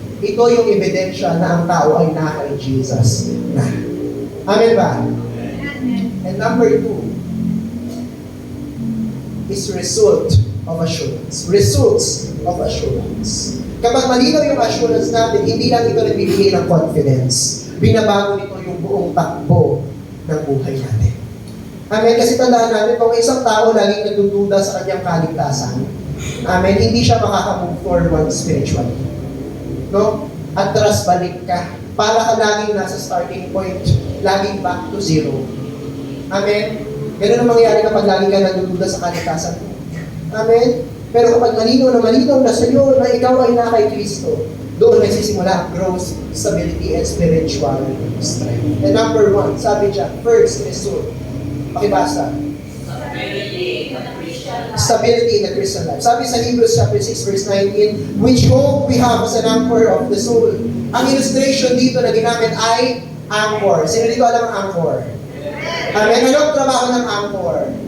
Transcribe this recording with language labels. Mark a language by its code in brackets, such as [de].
[tl] Ito yung ebidensya na ang tao ay na kay Jesus na. Amen ba? [en] And number 2 is result of assurance. Results of assurance. [tl] Kapag malinaw yung assurance natin, hindi lang ito nagbibigay ng confidence. Binabago nito yung buong takbo ng buhay natin. Amen? Kasi tandaan natin, kung isang tao laging nagdududa sa kanyang kaligtasan, amen, hindi siya makaka-move forward spiritually. No? Atras balik ka. Para ka laging nasa starting point. Laging back to zero. Amen? Ganun ang mangyayari kapag lagi ka nagdududa sa kaligtasan mo. Amen? Pero kapag malinaw na sa iyo na ikaw ay na kay Kristo, doon nagsisimula ang growth, stability, and spiritual strength. And number 1, sabi dyan, first result. Pakibasa. [en] Stability in the Christian life. [tl] Sabi sa [en] Hebrews chapter 6 verse 19, which hope we have as an anchor of the soul. [tl] Ang illustration dito na ginamit ay anchor. Sino dito alam ang anchor? Amen. Anong trabaho ng anchor?